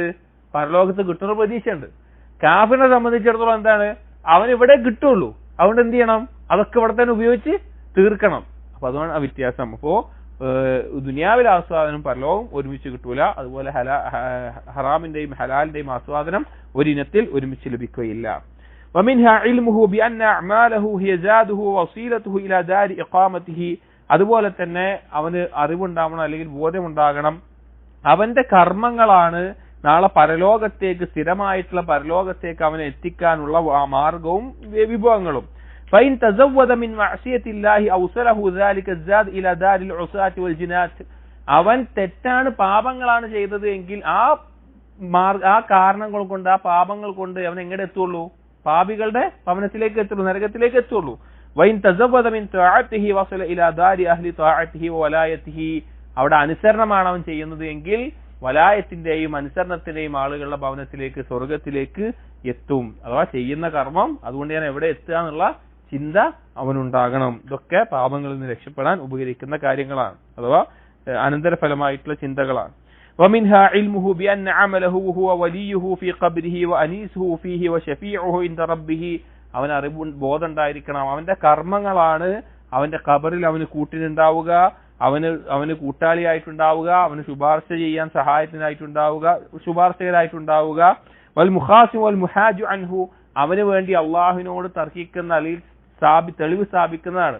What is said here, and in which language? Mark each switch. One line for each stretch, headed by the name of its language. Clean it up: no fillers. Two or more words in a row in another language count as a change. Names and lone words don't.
Malayalam: പരലോകത്ത് കിട്ടുന്ന പ്രതീക്ഷയുണ്ട്. കാഫിറിനെ സംബന്ധിച്ചിടത്തോളം എന്താണ്? അവൻ ഇവിടെ കിട്ടുള്ളൂ. അതുകൊണ്ട് എന്ത് ചെയ്യണം? അതൊക്കെ ഇവിടെ തന്നെ ഉപയോഗിച്ച് തീർക്കണം. അപ്പൊ അതുകൊണ്ട് ആ വ്യത്യാസം. അപ്പോ ദുനിയാവിലെ ആസ്വാദനം പരലോകം ഒരുമിച്ച് കിട്ടൂല. അതുപോലെ ഹറാമിന്റെയും ഹലാലിന്റെയും ആസ്വാദനം ഒരിനത്തിൽ ഒരുമിച്ച് ലഭിക്കുകയില്ല.
Arabic: ومنها علمه بأن أعماله هي زاده ووسيلته إلى دار إقامته.
Malayalam: അതുപോലെ തന്നെ അവന് അറിവുണ്ടാവണം, അല്ലെങ്കിൽ ബോധമുണ്ടാകണം, അവന്റെ കർമ്മങ്ങളാണ് നാളെ പരലോകത്തേക്ക്, സ്ഥിരമായിട്ടുള്ള പരലോകത്തേക്ക് അവനെ എത്തിക്കാനുള്ള മാർഗവും വിഭവങ്ങളും.
Arabic: فإن تزود من معصية الله أوصله ذلك الزاد إلى دار العصاة والجنات.
Malayalam: അവൻ തെറ്റാണ്, പാപങ്ങളാണ് ചെയ്തത് എങ്കിൽ ആ കാരണങ്ങൾ കൊണ്ട്, ആ പാപങ്ങൾ കൊണ്ട് അവൻ എങ്ങനെ എത്തുള്ളൂ? പാപികളുടെ ഭവനത്തിലേക്ക് എത്തുള്ളൂ, നരകത്തിലേക്ക് എത്തുള്ളൂ.
Arabic: وإن تزود من طاعته وصل إلى دار أهل طاعته وولايته.
Malayalam: അവിടെ അനുസരണമാണ് അവൻ ചെയ്യുന്നത് എങ്കിൽ വലായത്തിന്റെയും അനുസരണത്തിന്റെയും ആളുകളുടെ ഭവനത്തിലേക്ക്, സ്വർഗത്തിലേക്ക് എത്തും. അഥവാ ചെയ്യുന്ന കർമ്മം അതുകൊണ്ട് ഞാൻ എവിടെ എത്തുക എന്നുള്ള ചിന്ത അവനുണ്ടാകണം. ഇതൊക്കെ പാപങ്ങളിൽ നിന്ന് രക്ഷപ്പെടാൻ ഉപകരിക്കുന്ന കാര്യങ്ങളാണ്, അഥവാ അനന്തരഫലമായിട്ടുള്ള ചിന്തകളാണ്.
Arabic: ومنها علمه بأن عمله هو وليه في قبره وأنيسه فيه وشفيعه عند ربه.
Malayalam: അവൻ അറിവ് ബോധമുണ്ടായിരിക്കണം, അവന്റെ കർമ്മങ്ങളാണ് അവന്റെ ഖബറിൽ അവന് കൂട്ടിനുണ്ടാവുക, അവന് കൂട്ടാളിയായിട്ടുണ്ടാവുക, അവന് ശുപാർശ ചെയ്യാൻ സഹായത്തിനായിട്ടുണ്ടാവുക, ശുപാർശകരായിട്ടുണ്ടാവുക.
Arabic: والمخاصم والمحاج عنه.
Malayalam: അവന് വേണ്ടി അള്ളാഹുവിനോട് തർക്കിക്കുന്ന, അല്ലെങ്കിൽ തെളിവ് സ്ഥാപിക്കുന്നതാണ്.